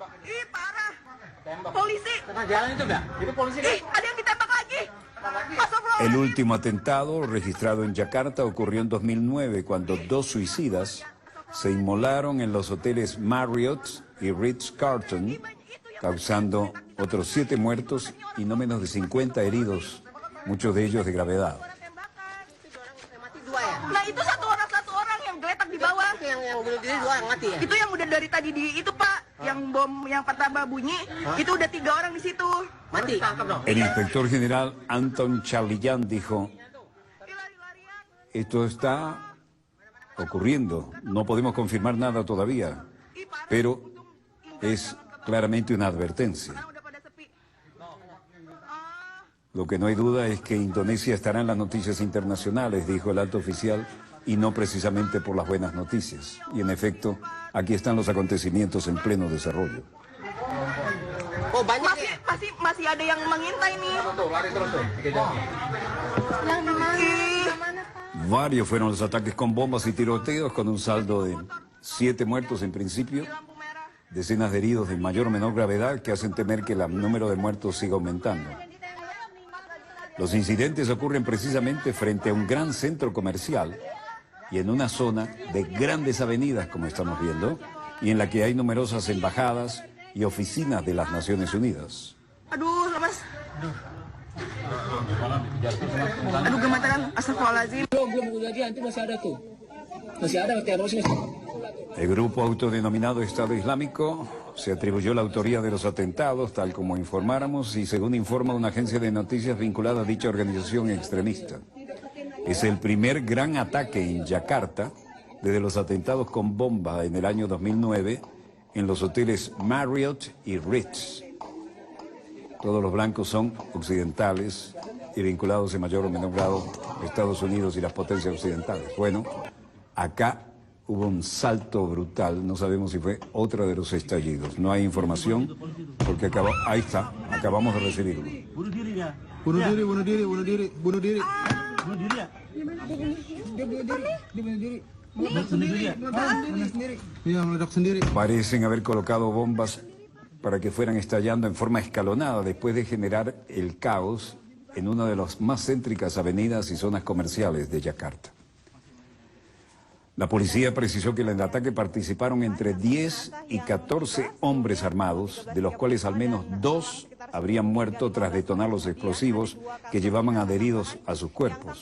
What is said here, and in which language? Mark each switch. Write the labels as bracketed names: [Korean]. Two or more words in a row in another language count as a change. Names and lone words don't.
[Spanish] El último atentado registrado en Yakarta ocurrió en 2009, cuando 2 suicidas se inmolaron en los hoteles Marriott y Ritz-Carlton, causando otros 7 muertos y no menos de 50 heridos, muchos de ellos de gravedad. [Indonesian] Nah itu satu orang yang geletak di bawah. Yang bunuh diri 2 orang mati ya? Itu yang udah dari tadi itu Pak, yang bom yang pertama bunyi, itu udah 3 orang di situ. Mati. [Spanish] El inspector general Anton Charlian dijo, esto está ocurriendo, no podemos confirmar nada todavía, pero es claramente una advertencia. Lo que no hay duda es que Indonesia estará en las noticias internacionales, dijo el alto oficial, y no precisamente por las buenas noticias. Y en efecto, aquí están los acontecimientos en pleno desarrollo. [Indonesian] Oh, masih ada yang mengintai nih. [Spanish] Varios fueron los ataques con bombas y tiroteos, con un saldo de 7 muertos en principio, decenas de heridos de mayor o menor gravedad que hacen temer que el número de muertos siga aumentando. Los incidentes ocurren precisamente frente a un gran centro comercial y en una zona de grandes avenidas, como estamos viendo, y en la que hay numerosas embajadas y oficinas de las Naciones Unidas. [Indonesian] Aduh, lemas. Aduh, gemeteran. Astagfirullahaladzim. Belum kejadian, itu masih ada tuh. Masih ada terorisme. [Spanish] El grupo autodenominado Estado Islámico se atribuyó la autoría de los atentados, tal como informáramos, y según informa una agencia de noticias vinculada a dicha organización extremista. Es el primer gran ataque en Yakarta desde los atentados con bomba en el año 2009 en los hoteles Marriott y Ritz. Todos los blancos son occidentales y vinculados en mayor o menor grado a Estados Unidos y las potencias occidentales. Bueno, acá hubo un salto brutal, no sabemos si fue otra de los estallidos. No hay información porque ahí está, acabamos de recibirlo. [Indonesian] Bunuh diri dia. Bunuh diri, bunuh diri, bunuh diri, bunuh diri. Bunuh diri ya? Dia bunuh diri. Dia bunuh diri. Meledak sendiri. Iya, meledak sendiri. [Spanish] Parecen haber colocado bombas para que fueran estallando en forma escalonada después de generar el caos en una de las más céntricas avenidas y zonas comerciales de Yakarta. La policía precisó que en el ataque participaron entre 10 y 14 hombres armados, de los cuales al menos 2 habrían muerto tras detonar los explosivos que llevaban adheridos a sus cuerpos.